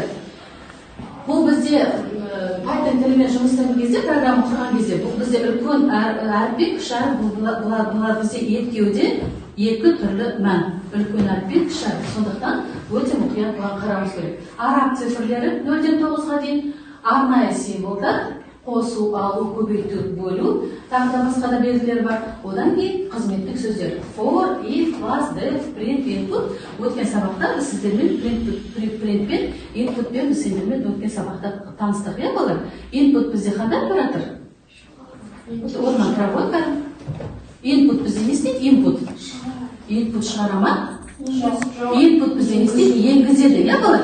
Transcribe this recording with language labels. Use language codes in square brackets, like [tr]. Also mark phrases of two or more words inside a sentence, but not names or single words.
[kk] Бұл бізде Python тілімен жұмыс істеген кезде, программа құрған кезде, бұл бізде үлкен әріп, кіші әріп, бұлар бізде екеуде екі түрлі мән. Үлкен әріп, кіші әріп. Сондықтан өте мұқият бұған қарауымыз керек. Араб цифрлері 0-ден 9-ға дейін, арнайы символдар, қосу, алу, көбейту, бөлу, тағы да басқа да белгілер бар. Одан кейін қызметтік сөздер. [en] For, if, was, def, print, input. [kk] Өткен сабақта біз сіздермен printпен, inputпен біз сіздермен өткен сабақта таныстық, балалар. Input бізде қандай оператор? Орман проводка. Input бізде не істейді? Input шығара ма? Input бізде не істейді? Енгізеді, балалар?